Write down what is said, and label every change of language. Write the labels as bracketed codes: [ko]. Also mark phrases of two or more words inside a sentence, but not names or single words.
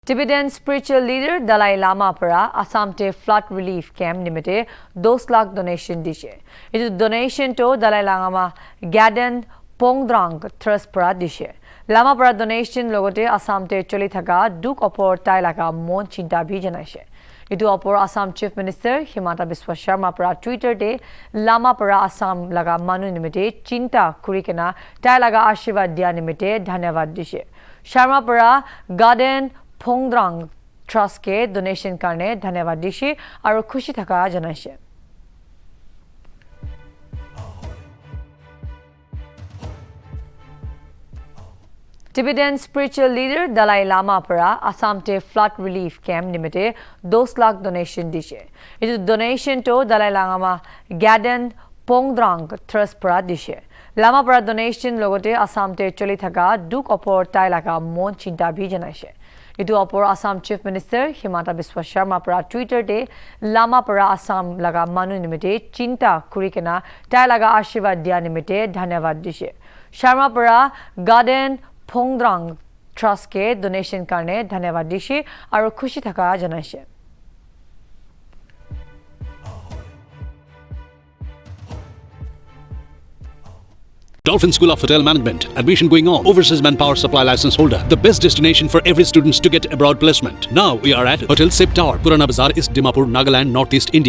[en] Tibetan spiritual leader [nag] Dalai Lama para Assam te [en] flood relief camp [nag] nimite 2 lakh donation dishe. [en] It is donation to [nag] Dalai Lama Gaden Pongdrang Trust para dishe. Lama para donation logote Assam te choli thaka duk opor tai laga mon chinta bhi janaise. Itu opor Assam [en] Chief Minister [nag] Himanta Biswa Sharma para Twitter te Lama para Assam laga manu nimite chinta kurikena tai laga ashirwad dia nimite dhanyawad dishe. Sharma para Gaden Pongdrang Trust ke donation karne dhanyawad dishe aru khushi thaka janaise. [en] Tibetan spiritual leader [nag] Dalai Lama para Assam te [en] flood relief camp [nag] nimite 2 lakh donation dishe. [en] It is donation to [nag] Dalai Lama Gaden Pongdrang Trust para dishe. Lama para donation logote Assam te choli thaka duk opor tai laga mon chinta bhi janaise. Itu opor Assam [en] Chief Minister [nag] Himanta Biswa Sharma para Twitter te Lama para Assam laga manu nimite chinta kurikena tai laga ashirwad dia nimite dhanyawad dishe. Sharma para Gaden Pongdrang Trust ke donation karne dhanyawad dishe aru khushi thaka janaise. [en] Dolphin School of Hotel Management. Admission going on. Overseas Manpower Supply License Holder. The best destination for every student to get abroad placement. Now we are at Hotel Sip Tower, Purana Bazaar, East Dimapur, Nagaland, Northeast India.